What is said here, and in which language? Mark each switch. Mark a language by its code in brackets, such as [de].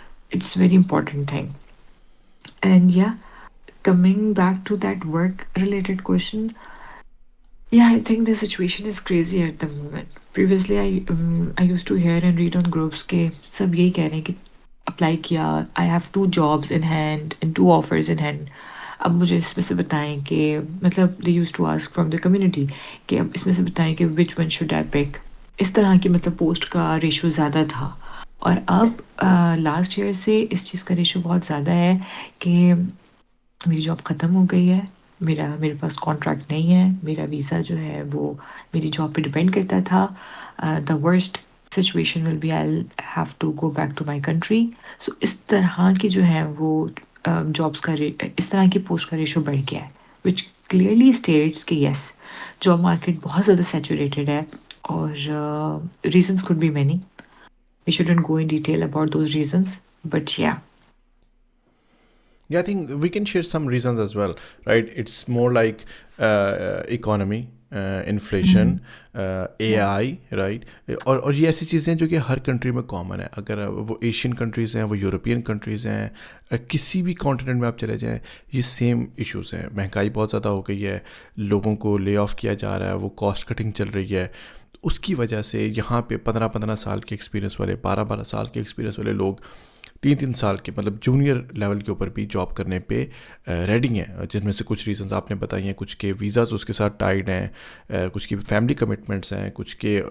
[en] It's a very important thing. And yeah, coming back to that work related question, yeah, I think the situation is crazy at the moment. Previously I used to hear and read on groups [ur] ke sab yehi keh rahe hain ki apply kiya, [en] I have 2 jobs in hand and 2 offers in hand. [ur] اب مجھے اس میں سے بتائیں کہ مطلب [en] they used to ask from the community [ur] کہ اب اس میں سے بتائیں کہ [en] Which one should I pick. [ur] اس طرح کی مطلب پوسٹ کا ریشو زیادہ تھا. اور اب لاسٹ ایئر سے اس چیز کا ریشو بہت زیادہ ہے کہ میری جاب ختم ہو گئی ہے, میرے پاس کانٹریکٹ نہیں ہے, میرا ویزا جو ہے وہ میری جاب پہ ڈپینڈ کرتا تھا. [en] The worst situation will be I have to go back to my country. [ur] سو اس طرح کی جو ہے وہ جابس کا اس طرح کی پوسٹ کا ریشو بڑھ گیا ہے, [en] which clearly states [ur] کہ یس جاب مارکیٹ بہت زیادہ سیچوریٹڈ ہے. اور [en] Reasons could be many. We shouldn't go in detail about those reasons, but yeah. Yeah, I think we can share some reasons as well, right? It's more like economy, inflation, Mhm. Yeah. AI, right? [ur] اور یہ ایسی چیزیں ہیں جو کہ ہر country میں common ہے. اگر وہ ایشین کنٹریز ہیں, وہ یورپین کنٹریز ہیں, کسی بھی کانٹیننٹ میں آپ چلے جائیں, یہ سیم ایشوز ہیں. مہنگائی بہت زیادہ ہو گئی ہے, لوگوں کو لے آف کیا جا رہا ہے, وہ کاسٹ کٹنگ چل رہی ہے. اس کی وجہ سے یہاں پہ 15 سال کے ایکسپیرینس والے, 12 سال کے ایکسپیرینس والے لوگ 3 سال کے مطلب جونیئر لیول کے اوپر بھی جاب کرنے پہ ریڈی ہیں, جن میں سے کچھ ریزنز آپ نے بتائی ہیں, کچھ کے ویزاز اس کے ساتھ ٹائڈ ہیں, کچھ کی فیملی کمٹمنٹس ہیں, کچھ کے